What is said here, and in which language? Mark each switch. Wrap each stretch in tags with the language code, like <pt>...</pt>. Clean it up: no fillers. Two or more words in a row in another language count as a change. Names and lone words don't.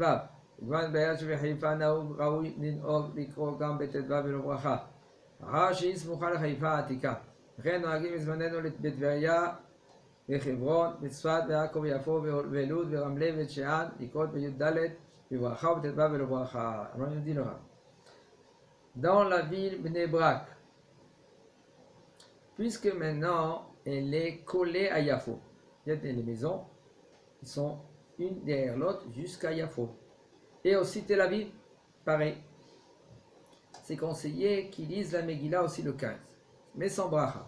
<he>כיוון בעיר שבחיפה נהוג ראוי לנהוג לקרוא גם בט"ו ולא ברכה. אחר שהיא סמוכה לחיפה העתיקה. לכן נוהגים בזמננו בטבריה, בחברון, בצפת, בעכו ויפו, ולוד, ורמלה ובית שאן, לקרות בי"ד בברכה ובט"ו ולא ברכה.</he> <fr>Alors il dit le Rav. Dans la ville Bnei Brak, puisque maintenant elle est collée à Yafo, il y a des maisons qui sont une derrière l'autre jusqu'à Yafo. Et aussi Tel Aviv, pareil. C'est conseillé qu'ils lisent la Megillah aussi le 15, mais sans bracha.</fr>